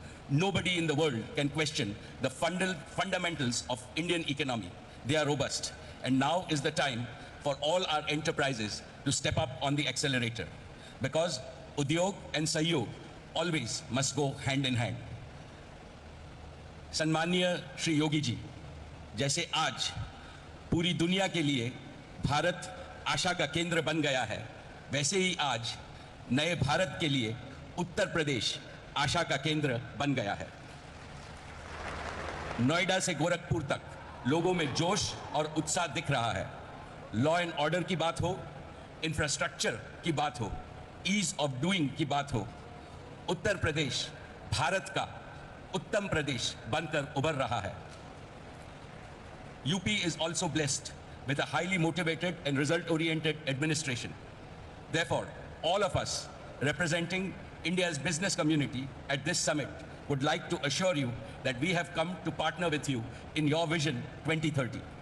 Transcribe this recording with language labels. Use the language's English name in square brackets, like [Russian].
[English] Nobody in the world can question the fundamentals of Indian economy. They are robust. And now is the time for all our enterprises to step up on the accelerator. Because udyog and sahyog always must go hand in hand. [Hindi] सम्माननीय श्री योगी जी, जैसे आज पूरी दुनिया के लिए भारत आशा का केंद्र बन गया है, वैसे ही आज नए भारत के लिए उत्तर प्रदेश आशा का केंद्र बन गया है। नोएडा से गोरखपुर तक लोगों में जोश और उत्साह दिख रहा है। लॉ एंड ऑर्डर की बात हो, इंफ्रास्ट्रक्चर की बात हो, ईज ऑफ डूइंग की बात हो, उत्तर प्रदेश भारत का उत्तम प्रदेश बनकर उभर रहा है। [English] UP is also blessed with a highly motivated and result-oriented administration. Therefore, all of us representing India's business community at this summit would like to assure you that we have come to partner with you in your vision 2030.